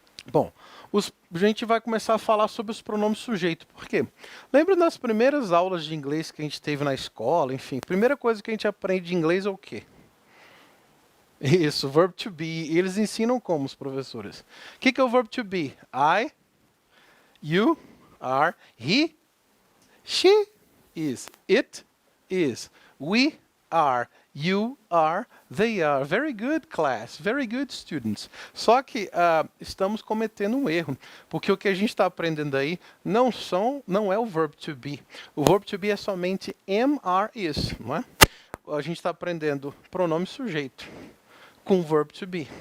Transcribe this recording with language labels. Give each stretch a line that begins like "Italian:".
Portuguese: Bom, a gente vai começar a falar sobre os pronomes sujeito. Por quê? Lembra das primeiras aulas de inglês que a gente teve na escola? Enfim, primeira coisa que a gente aprende de inglês é o quê? Isso, verb to be. E eles ensinam como, os professores. O que é o verb to be?
English: I, you, are, he, she is, it is, we are, you are, they are. Very good, class. Very good, students.
Portuguese: Só que estamos cometendo um erro, porque o que a gente está aprendendo aí não é o verb to be. O verb to be é somente am, are, is, não é? A gente está aprendendo pronome sujeito com verb to be.